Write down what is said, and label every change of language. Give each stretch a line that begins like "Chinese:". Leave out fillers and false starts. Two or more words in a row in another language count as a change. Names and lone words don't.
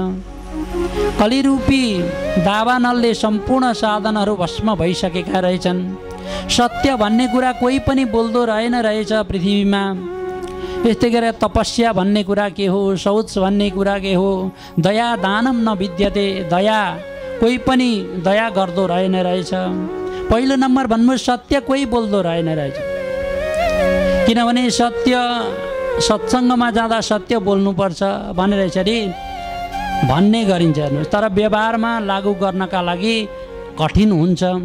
Nepali: कलिरूपी दावानलले सम्पूर्ण साधनहरू भस्म भइसकेका रहेछन्। सत्य भन्ने कुरा कोही पनि बोल्दो रहेछ पृथ्वीमा। यस्तै गरेर तपस्या भन्ने कुरा के हो, शौच भन्ने कुरा के हो,
Sanskrit: दया दानम न विद्यते,
Nepali: दया कोही पनि दया गर्दो रहेछ। पहिलो नम्बर भन्नु सत्य कोही बोल्दो रहेछ, किनभने सत्य सत्सङ्गमा जाँदा सत्य बोल्नुपर्छ भनेर यसरी भन्ने गरिन्छ। हेर्नुहोस्, तर व्यवहारमा लागू गर्नका लागि कठिन हुन्छ।